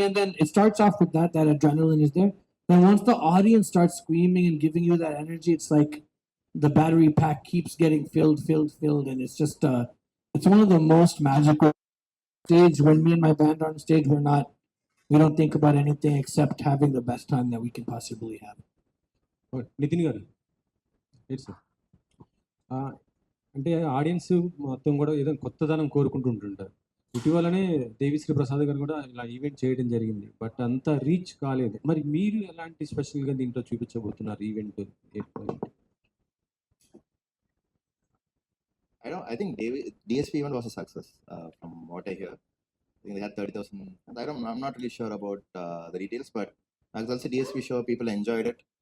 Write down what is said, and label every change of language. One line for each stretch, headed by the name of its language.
English: And then it starts off with that adrenaline is there. Then once the audience starts screaming and giving you that energy, it's like the battery pack keeps getting filled, and it's just it's one of the most magical stage. When me and my band are on stage, we don't think about anything except having the best time that we can possibly have.
Telugu: Nitin గారు yes sir, అంటే audience మొత్తం కూడా ఏదో కొత్తదనం కోరుకుంటుంటారు. ఇటీవలనే దేవిశ్రీ ప్రసాద్ గారు కూడా ఇలా ఈవెంట్ చేయడం జరిగింది, బట్ అంత రీచ్ కాలేదు. మరి మీరు ఎలాంటి స్పెషల్గా దీంట్లో చూపించబోతున్నారు event?
English: I think DSP event was a success from what I hear. I think they had 30,000. I'm not really sure about the details, but as also DSP show, people enjoyed it.